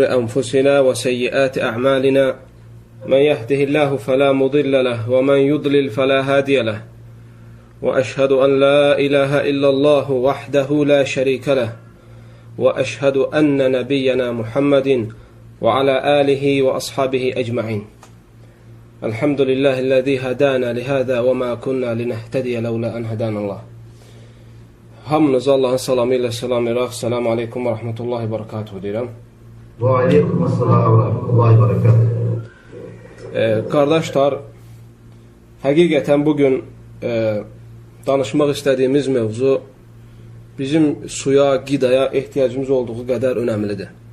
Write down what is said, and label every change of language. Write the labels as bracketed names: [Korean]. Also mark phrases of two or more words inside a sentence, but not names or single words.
[Arabic] أنفسنا وسيئات أعمالنا من يهده الله فلا مضل له ومن يضلل فلا هادي له وأشهد أن لا إله إلا الله وحده لا شريك له وأشهد أن نبينا محمد وعلى آله وأصحابه أجمعين الحمد لله الذي هدانا لهذا وما كنا لنهتدي لولا أن هدانا الله. [Azerbaijani] Hamınıza Allahın salamı ilə salamlayırıq. [Arabic] السلام عليكم ورحمة الله وبركاته deyirəm. وعليكم السلام ورحمة الله وبركاته. [Azerbaijani] Qardaşlar, həqiqətən bugün danışmaq istədiyimiz mövzu bizim suya, qidaya ehtiyacımız olduğu qədər önəmlidir.